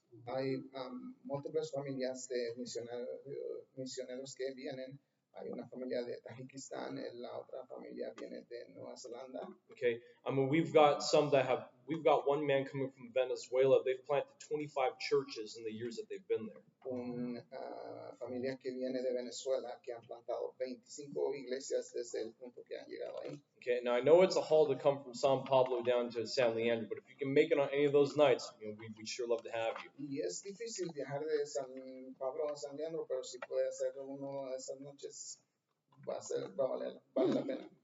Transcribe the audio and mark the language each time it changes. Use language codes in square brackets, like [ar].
[es] Hay múltiples familias de misioneros que vienen. Hay una familia de Tajikistán, la otra familia viene de Nueva Zelanda. [en] Okay, I mean we've got some that have we've got one man coming from Venezuela. They've planted 25 churches in the years that they've been there. [es] Una familia que viene de Venezuela que han plantado 25 iglesias desde el punto que han llegado ahí. [en] Okay, now I know it's a haul to come from San Pablo down to San Leandro, but if you can make it on any of those nights, we'd sure love to have you. [es] Y es difícil viajar de San Pablo a San Leandro, pero si puede hacer uno de esas noches, va a vale la pena.